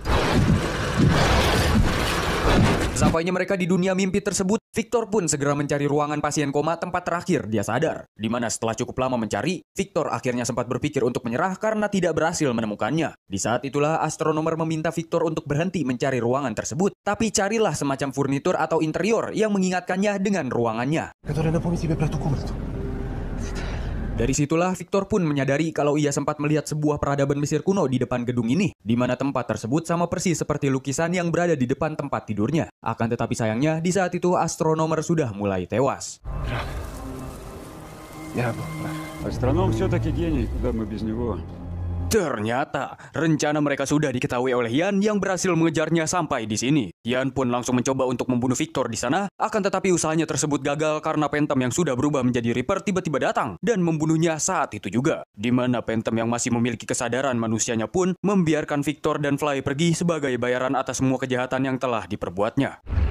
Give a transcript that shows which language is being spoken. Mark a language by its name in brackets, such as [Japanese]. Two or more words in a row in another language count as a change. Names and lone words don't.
[Indonesian] Sampainya mereka di dunia mimpi tersebut, Victor pun segera mencari ruangan pasien koma tempat terakhir dia sadar. Di mana setelah cukup lama mencari, Victor akhirnya sempat berpikir untuk menyerah karena tidak berhasil menemukannya. Di saat itulah Astronomer meminta Victor untuk berhenti mencari ruangan tersebut, tapi carilah semacam furnitur atau interior yang mengingatkannya dengan ruangannya. [Russian] Которая напомнит тебе про ту комнату. [Indonesian] Dari situlah Victor pun menyadari kalau ia sempat melihat sebuah peradaban Mesir kuno di depan gedung ini, di mana tempat tersebut sama persis seperti lukisan yang berada di depan tempat tidurnya. Akan tetapi sayangnya, di saat itu Astronomer sudah mulai tewas. [Russian] Я был прав. Астроном все-таки гений, куда мы без него. [Indonesian] Ternyata, rencana mereka sudah diketahui oleh Ian yang berhasil mengejarnya sampai di sini. Ian pun langsung mencoba untuk membunuh Victor di sana, akan tetapi usahanya tersebut gagal karena Phantom yang sudah berubah menjadi Reaper tiba-tiba datang dan membunuhnya saat itu juga. Di mana Phantom yang masih memiliki kesadaran manusianya pun membiarkan Victor dan Fly pergi sebagai bayaran atas semua kejahatan yang telah diperbuatnya.